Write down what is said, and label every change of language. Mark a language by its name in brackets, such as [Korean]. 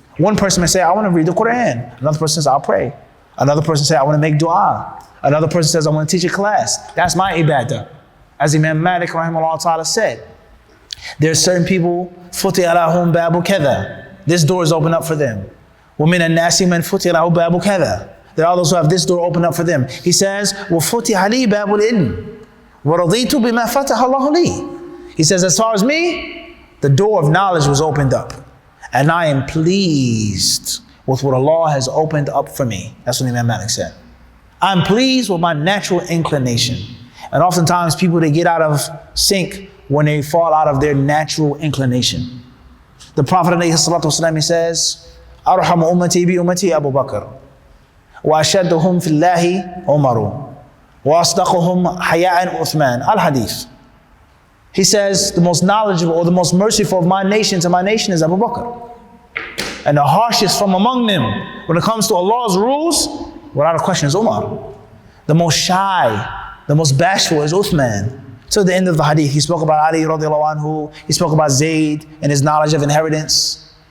[English] One person may say, I want to read the Quran. Another person says, I'll pray. Another person says, I want to make dua. Another person says, I want to teach a class. That's my ibadah. As Imam Malik rahimahullah ta'ala said, there are certain people, [Arabic] futi alahum babu kada. [English] This door is open up for them. [Arabic] وَمِنَ النَّاسِ مَنْ فُتِحَ لَهُ بَابُ كَذَا. [English] There are those who have this door open up for them. He says, [Arabic] وَفُتِحَ لِي بَابُ الْعِلْمِ وَرَضِيتُ بِمَا فَتَحَ اللَّهُ لِي. [English] He says, as far as me, the door of knowledge was opened up. And I am pleased with what Allah has opened up for me. That's what Imam Malik said. I'm pleased with my natural inclination. And oftentimes people, they get out of sync when they fall out of their natural inclination. The Prophet ﷺ, he says, [Arabic] أرحم أمتي بأمتي أبو بكر وأشدهم في الله عمر وأصدقهم حياء عثمان. Al-Hadith. [English] He says, the most knowledgeable or the most merciful of my nation to my nation is Abu Bakr. And the harshest from among them when it comes to Allah's rules, without a question, is Umar. The most shy, the most bashful is Uthman. To the end of the hadith, he spoke about Ali radiallahu anhu, he spoke about Zayd and his knowledge of inheritance.